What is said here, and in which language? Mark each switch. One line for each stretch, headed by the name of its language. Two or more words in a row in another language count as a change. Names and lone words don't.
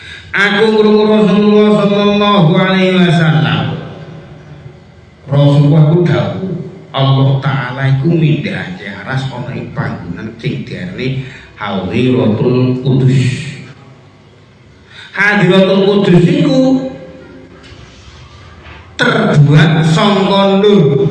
Javanese: Aku krungu Rasulullah
Arabic: صلى الله عليه وسلم.
Javanese: Rasulullah ku dawuh, Allah taala iku mindhahake aras ana ing panggonan sing diarani Hadiratul Qudus. Hadiratul Qudus iku terbuat saka nur.